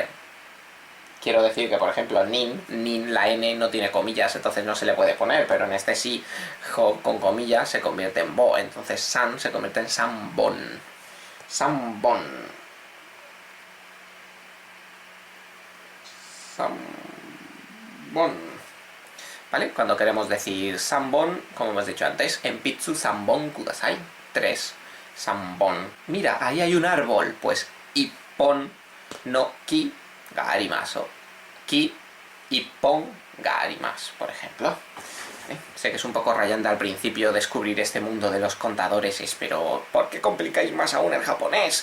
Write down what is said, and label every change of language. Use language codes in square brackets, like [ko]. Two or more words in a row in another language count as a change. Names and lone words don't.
[es] Quiero decir que, por ejemplo, nin, la n no tiene comillas, entonces no se le puede poner, pero en este sí, con comillas se convierte en bo, entonces san se convierte en sanbon. [ja] 三本。三本. [es] ¿Vale? Cuando queremos decir sanbon, como hemos dicho antes, [ja] 鉛筆三本ください。3. 三本. [es] Mira, ahí hay un árbol, pues [ja] 一本の木があります. 木一本があります, [es] por ejemplo. Sé que es un poco rayante al principio descubrir este mundo de los contadores, pero ¿por qué complicáis más aún el japonés?